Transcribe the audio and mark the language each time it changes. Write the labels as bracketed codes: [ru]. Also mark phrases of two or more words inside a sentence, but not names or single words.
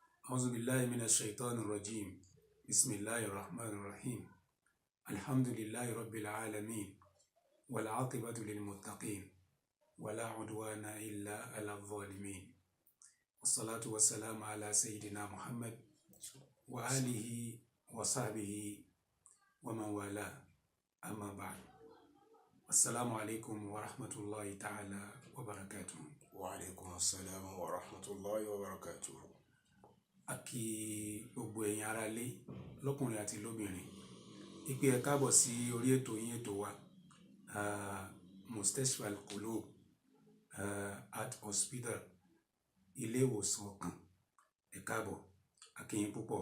[ar] أعوذ بالله من الشيطان الرجيم بسم الله الرحمن الرحيم الحمد لله رب العالمين والعاقبة للمتقين ولا عدوان إلا على الظالمين والصلاة والسلام على سيدنا محمد وآله وصحبه ومن والاه أما بعد السلام عليكم ورحمة الله تعالى وبركاته. وعليكم السلام ورحمة الله وبركاته. [yo] A kí gbogbo ẹ̀yin ará ilé lọ́kùnrin àti lóbìnrin ìpè ẹ káàbọ̀ sí orí ètò yín ètò wa Mustashfa Al-Qulub Heart Hospital ilé ìwòsàn ọkàn. Ẹ káàbọ̀, a kí yín púpọ̀.